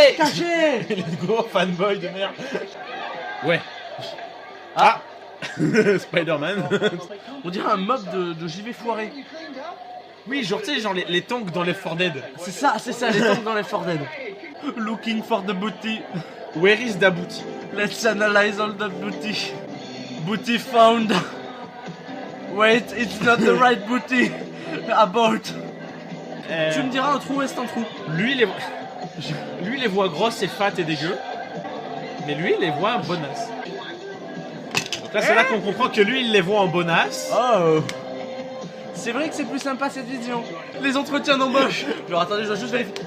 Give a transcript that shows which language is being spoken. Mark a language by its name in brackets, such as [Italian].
[French] KG. Les gros fanboy de merde. Ouais. Ah. Spider-Man. On dirait un mob de JV foiré. Oui, genre tu sais, genre les tanks dans Left 4 Dead. C'est ça, les tanks dans les For Dead. [English] Looking for the booty. Where is the booty? Let's analyze all the booty. Booty found. Wait, it's not the right booty. Abort. [French] Tu me diras, un trou est un trou. Lui les voit grosses et fat et dégueu. Mais lui, il les voit en bonasse. Donc là, c'est là qu'on comprend que lui, il les voit en bonasse. Oh. C'est vrai que c'est plus sympa cette vision. Les entretiens d'embauche. Alors attendez, je dois juste vérifier.